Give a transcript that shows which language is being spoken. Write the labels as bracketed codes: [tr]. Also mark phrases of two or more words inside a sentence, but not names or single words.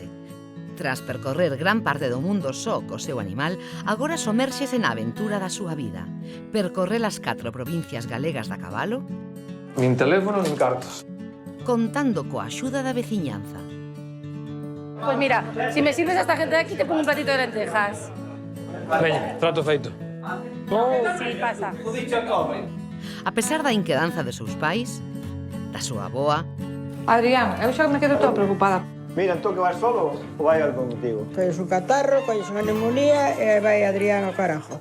[gl] Tras percorrer gran parte do mundo só co seu animal, agora somérxese na aventura da súa vida. Percorrer as 4 provincias galegas da cabalo, nin teléfono nin cartos, contando coa axuda da veciñanza. [es] Pues mira, si me sirves a esta gente de aquí, te pongo un platito de lentejas. [gl] Veña, trato feito. [es] Sí, pasa. [gl] A pesar da inquedanza de seus pais, da súa avoa... Adrián, eu xa me quedo toda preocupada. Mira, entón que vas solo ou vai algo contigo? Colles un catarro, colles unha neumonía e vai Adrián ao carajo.